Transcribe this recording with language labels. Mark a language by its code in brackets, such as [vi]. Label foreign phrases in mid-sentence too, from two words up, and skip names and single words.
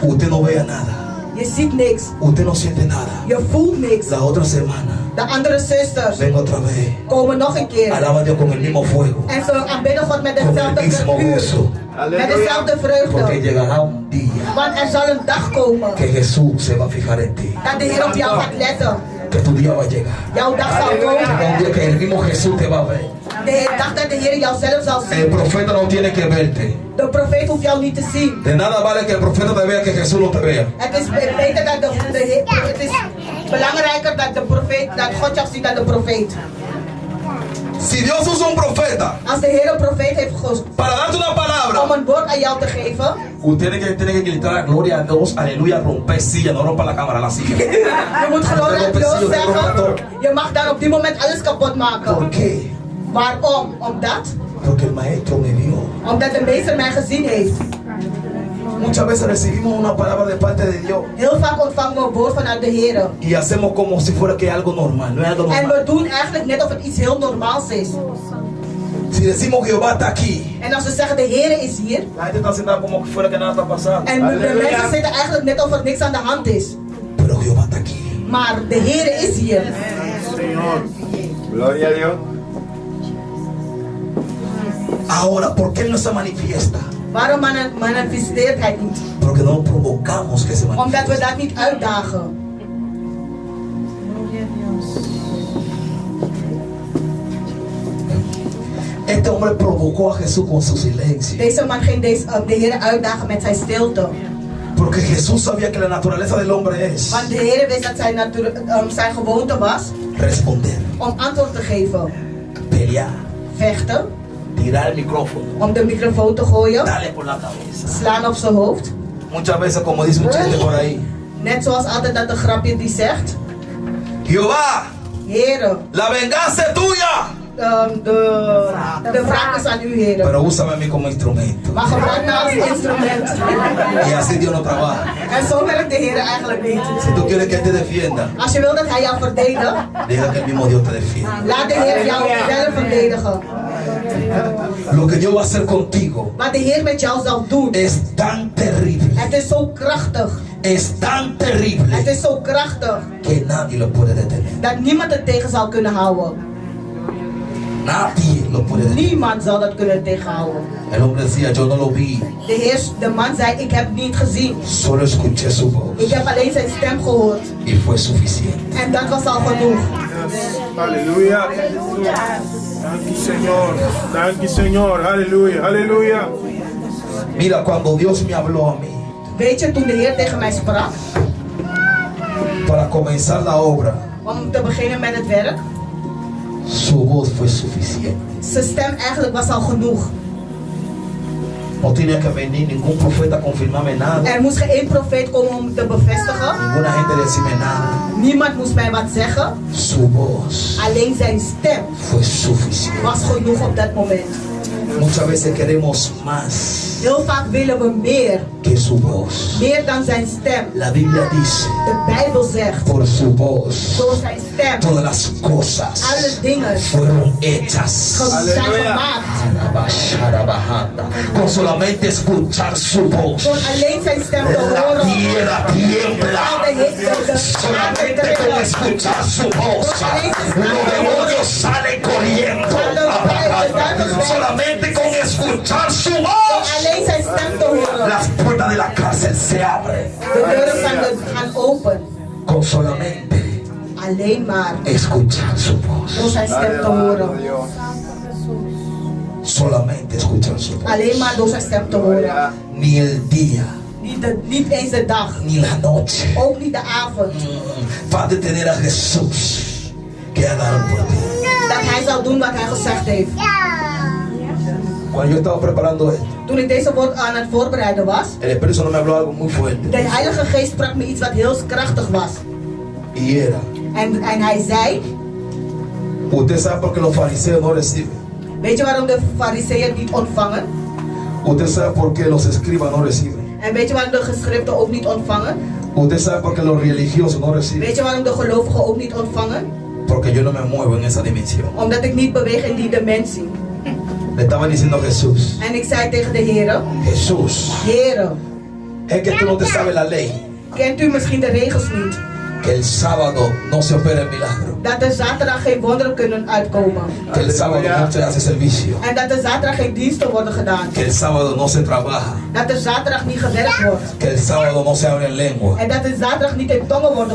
[es] usted no vea nada, [nl] Je ziet niks. [es] usted no siente nada. [nl] Je voelt niks. [es] La otra semana, [nl] De andere zusters [es] ven otra vez, [nl] komen nog een keer. [es] alaba a Dios con el mismo fuego, [nl] En ze aanbidden God met [es] con el [nl] dezelfde [es] mismo [nl] vuur. [es] gozo, [nl] Met dezelfde [es] porque [nl] vreugde. [es] llegará un día [nl] Want er zal een dag komen [es] que Jesús se va a fijar en ti, [nl] dat de Heer op jou gaat letten. [es] que tu día va a llegar. [nl] Jouw dag zal [es] Llega [nl] komen. [es] un día que el mismo Jesús te va a ver. [nl] De dag dat de Heer jou zelf zal [es] El [nl] zien. [es] profeta no tiene que verte. [nl] De profeet hoeft jou niet te zien. [es] De nada vale que el profeta te vea que Jesús no te vea. [nl] Het is beter dat het is belangrijker dat de profeet, dat God jou ziet dan de profeet. [es] Si Dios usa un profeta [nl] Als de Heer een profeet heeft gekozen [es] para darte una [nl] om [es] palabra, [nl] een woord aan jou te geven, [es] usted tiene que gritar gloria a Dios, aleluya, romper silla, no rompa la cámara, la silla. [nl] je moet glorie aan Dios zeggen. Je mag dan op die moment alles kapot [es] ¿Por [nl] maken. [es] qué? [nl] Waarom? Omdat? [es] Porque el maestro me vio. [nl] Omdat de meester mij gezien heeft. [es] Muchas veces recibimos una palabra de parte de Dios [nl] Heel vaak ontvangen we een woord vanuit de Heer. [es] y hacemos como si fuera que algo normal, no es algo [nl] En [es] normal. [nl] we doen eigenlijk net of het iets heel normaals is. [es] Si decimos Jehová está aquí, [nl] En als we zeggen de Heer is hier. [es] la gente está haciendo como que fuera que nada está pasando. [nl] En de Halleluja. mensen zitten eigenlijk net of er niks aan de hand is. [es] Pero Jehová está aquí. [nl] Maar de Heer is hier. [es] Señor. Gloria a Dios. Ahora, ¿por qué no se manifiesta? [nl] Waarom manifesteert hij niet? [es] Porque no provocamos que se manifieste. [nl] Omdat we dat niet uitdagen. [es] Este hombre provocó a Jesús con su silencio. [nl] Deze man ging de Heer uitdagen met zijn stilte. [es] Porque Jesús sabía que la naturaleza del hombre es [nl] Want de Heer wist dat zijn gewoonte was [es] responder, [nl] om antwoord te geven. [es] pelear, [nl] Vechten, [es] tirar el micrófono, [nl] om de microfoon te gooien, [es] darle por la cabeza. [nl] slaan op zijn hoofd. [es] Muchas veces, como dice un chiste por ahí, [nl] Net zoals altijd dat een grapje die zegt. [es] Jehová, [nl] Heer, [es] la venganza es tuya. [nl] de wraak is aan u, Heer. [es] Pero úsame a mí como instrumento. [nl] Maar gebruik me als instrument. [es] Y así Dios no trabaja. [nl] En zo werkt de Heer eigenlijk niet. [es] Si tú quieres que Él te defienda, [nl] Als je wil dat hij jou verdedigt, [es] deja que el mismo Dios te defienda. [nl] laat de Heer jou zelf verdedigen. [es] Lo que Dios va a hacer contigo [nl] Wat de Heer met jou zal doen. [es] es tan terrible. [nl] Het is zo krachtig. [es] Es tan terrible [nl] Het is zo krachtig. [es] que nadie lo puede detener. [nl] Dat niemand het tegen zal kunnen houden. [es] Nadie lo puede detener. [nl] Niemand zal dat kunnen tegenhouden. [es] El hombre decía, yo no lo vi, [nl] De man zei, ik heb het niet gezien. [es] solo escuché su voz [nl] Ik heb alleen zijn stem gehoord. [es] y fue suficiente. [nl] En dat was al genoeg. [es] Aleluya. [nl] Dank u, [es] Señor. [nl] Dank u, [es] Señor. Aleluya. Aleluya. Mira, cuando Dios me habló a mí [nl] Weet je, toen de Heer tegen mij sprak, [es] para comenzar la obra, [nl] om te beginnen met het werk, [es] su voz fue suficiente. [nl] zijn stem eigenlijk was al genoeg. [es] No tenía que venir ningún profeta a confirmarme nada, [nl] Er moest geen één profeet komen om te bevestigen. [es] ninguna gente decirme nada. [nl] Niemand moest mij wat zeggen. [es] Su voz [nl] Alleen zijn stem [es] fue suficiente. [nl] was genoeg op dat moment. [es] Muchas veces queremos más [nl] Heel vaak willen we meer. [es] que su voz. [nl] Meer dan zijn stem. [es] La Biblia dice, [nl] De Bijbel zegt, [es] por su voz, [nl] door zijn stem, [es] todas las cosas [nl] alle dingen [es] fueron hechas. [nl] zijn Halleluja. gemaakt. [es] Con solamente escuchar su voz, [nl] Door alleen zijn stem te [es] la [nl] horen. [es] tierra tiembla. Solamente con escuchar su voz, los demonios salen corriendo. Solamente con escuchar su [nl] Door [es] voz, [nl] alleen zijn stem te horen. [es] las puertas de la cárcel se abren. [nl] De deuren gaan open. [es] Con solamente [nl] Alleen maar [es] escuchar su [nl] door [es] voz. [nl] zijn stem te horen. [es] Solamente escuchar su voz. [nl] Alleen maar door zijn stem te horen. [es] Ni el día, [nl] Niet eens de dag. [es] ni la noche [nl] Ook niet de avond. [es] va a detener a Jesús que haga por ti. [nl] Dat hij zal doen wat hij gezegd heeft. [es] Cuando yo estaba preparando esto, [nl] Toen ik deze woord aan het voorbereiden was, [es] el Espíritu Santo me habló algo muy fuerte. [nl] de Heilige Geest sprak me iets wat heel krachtig was. [es] Y era, [nl] En hij zei, [es] usted sabe por qué los fariseos no reciben. [nl] weet je waarom de fariseeën niet ontvangen? [es] Usted sabe por qué los escribas no reciben. [nl] En weet je waarom de geschriften ook niet ontvangen? [es] Usted sabe por qué los religiosos no reciben. [nl] Weet je waarom de gelovigen ook niet ontvangen? [es] Porque yo no me muevo en esa dimensión. [nl] Omdat ik niet beweeg in die dimensie. [es] Le estaba diciendo a Jesús, [nl] En ik zei tegen de Heere, [es] Jesús, [nl] Heere, [es] es que tú no te sabes la ley, [nl] kent u misschien de regels niet? [es] que el sábado no se opera el milagro, [nl] Dat er zaterdag geen wonderen kunnen uitkomen. [es] que el sábado no se hace servicio, [nl] En dat er zaterdag geen diensten worden gedaan. [es] que el sábado no se trabaja, [nl] Dat er zaterdag niet gewerkt wordt. [es] que el sábado no se abre en lengua, [nl] En dat er zaterdag niet in tongen worden